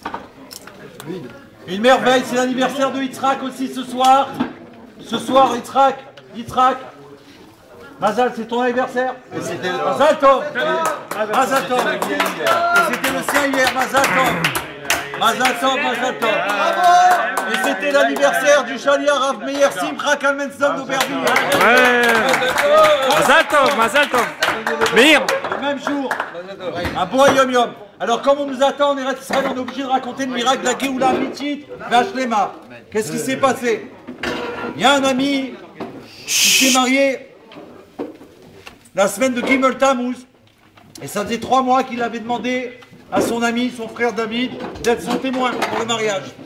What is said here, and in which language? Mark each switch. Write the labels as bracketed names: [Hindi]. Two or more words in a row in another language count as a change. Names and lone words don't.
[French] Une merveille, c'est l'anniversaire de Yitzhak aussi ce soir. Ce soir, Yitzhak. Mazal, c'est ton anniversaire. [Hebrew] מזל טוב מזל טוב. [French] Et c'était le sien hier, [Hebrew] מזל טוב מזל טוב. [French] Et c'était l'anniversaire du Shaliach Rav Meir Simcha Kalmenson d'Aubervilliers. [Hebrew] Ouais. מזל טוב. Meir. [French] Le même jour. Un beau yom. Alors comme on nous attend en Eretz Israël, on est obligé de raconter le miracle de la [Hebrew] גאולה אמיתית והשלמה. [French] Qu'est-ce qui s'est passé? Il y a un ami qui s'est marié la semaine de Gimel Tammuz, et ça faisait 3 mois qu'il avait demandé à son ami, son frère David, d'être son témoin pour le mariage.